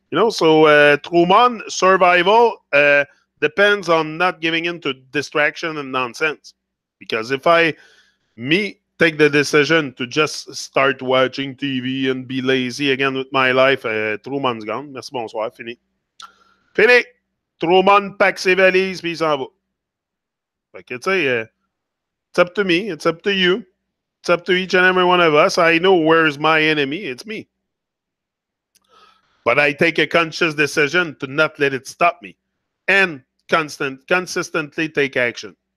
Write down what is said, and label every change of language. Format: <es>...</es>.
<en>So TRU-MON survival depends on not giving in to distraction and nonsense. Because if me take the decision to just start watching TV and be lazy again with my life, TRU-MON's gone.</en> <fr>Merci, bonsoir, fini. Fini! TRU-MON pack ses valises, puis il s'en va. Fait que, tu sais,</fr> <en>it's up to me. It's up to you. It's up to each and every one of us. I know where's my enemy. It's me. But I take a conscious decision to not let it stop me and consistently take action.</en>